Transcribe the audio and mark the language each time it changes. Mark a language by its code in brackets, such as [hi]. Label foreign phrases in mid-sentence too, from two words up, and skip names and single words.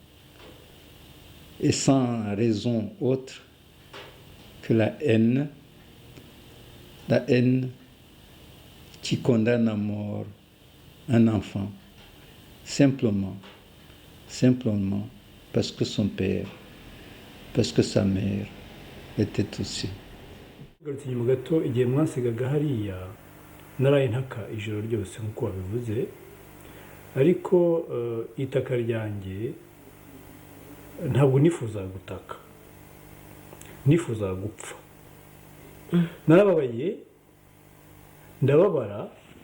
[fr] et sans raison autre que la haine qui condamne à mort un enfant, simplement parce que son père, parce que sa mère était aussi. [rw] Garutse inyuma gato igihe mwansigaga hariya naraye ntaka ijoro ryose nk'uko wabivuze ariko itaka ryanjye ntabwo nifuzaga gutaka nifuzaga gupfa narababaye ndababara